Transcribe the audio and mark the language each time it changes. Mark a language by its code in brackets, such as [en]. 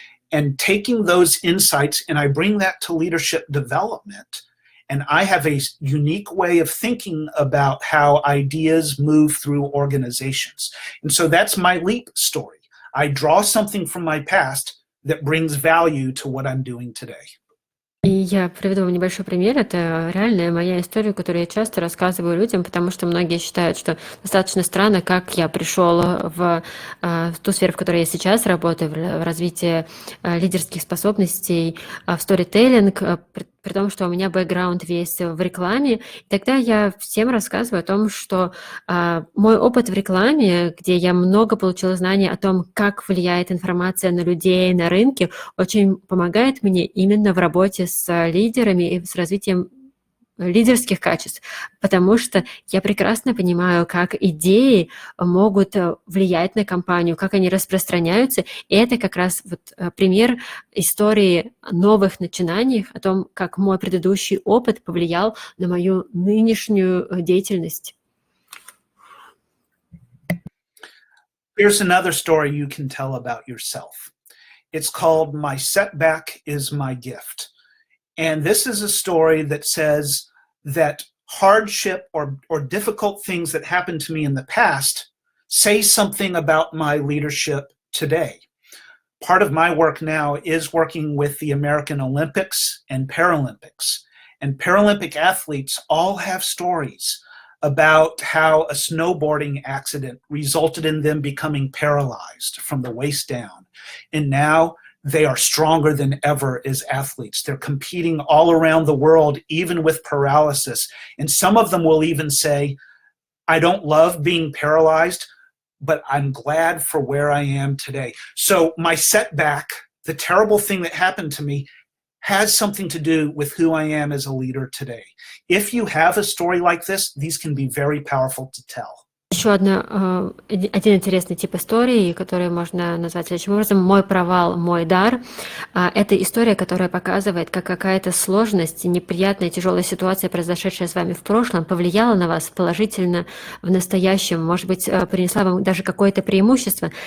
[en] And taking those insights, and I bring that to leadership development. And I have a unique way of thinking about how ideas move through organizations. And so that's my leap story. I draw something from my past that brings value to what I'm doing today. [ru] И я приведу вам небольшой пример. Это реальная моя история, которую я часто рассказываю людям, потому что многие считают, что достаточно странно, как я пришел в ту сферу, в которой я сейчас работаю, в развитие лидерских способностей, в сторителлинг, при том, что у меня бэкграунд весь в рекламе. И тогда я всем рассказываю о том, что мой опыт в рекламе, где я много получила знаний о том, как влияет информация на людей, на рынке, очень помогает мне именно в работе с лидерами и с развитием лидерских качеств, потому что я прекрасно понимаю, как идеи могут влиять на компанию, как они распространяются, и это как раз вот пример истории новых начинаний, о том, как мой предыдущий опыт повлиял на мою нынешнюю деятельность. [en] Here's another story you can tell about yourself. It's called My Setback Is My Gift. And this is a story that says that hardship or difficult things that happened to me in the past say something about my leadership today. Part of my work now is working with the American Olympics and Paralympics. And Paralympic athletes all have stories about how a snowboarding accident resulted in them becoming paralyzed from the waist down. And now they are stronger than ever as athletes. They're competing all around the world, even with paralysis. And some of them will even say, I don't love being paralyzed, but I'm glad for where I am today. So my setback, the terrible thing that happened to me, has something to do with who I am as a leader today. If you have a story like this, these can be very powerful to tell. [ru] Еще один интересный тип истории, который можно назвать следующим образом: «Мой провал, мой дар». Это история, которая показывает, как какая-то сложность, неприятная, тяжелая ситуация, произошедшая с вами в прошлом, повлияла на вас положительно в настоящем, может быть, принесла вам даже какое-то преимущество.